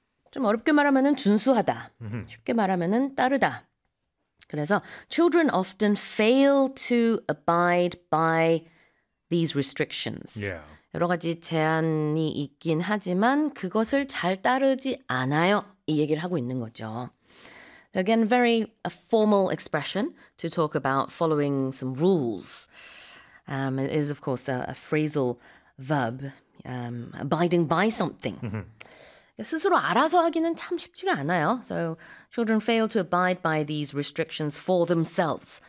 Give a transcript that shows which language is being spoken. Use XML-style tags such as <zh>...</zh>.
<ko>좀 어렵게 말하면 준수하다. 쉽게 말하면 따르다. 그래서</ko> <en>children often fail to abide by these restrictions. Yeah.</en> <ko>여러 가지 제한이 있긴 하지만 그것을 잘 따르지 않아요. 이 얘기를 하고 있는 거죠.</ko> <en>Again, very a formal expression to talk about following some rules. It is, of course, a phrasal verb, abiding by something. Mm-hmm.</en> <ko>스스로 알아서 하기는 참 쉽지가 않아요.</ko> <en>So children fail to abide by these restrictions for themselves.</en>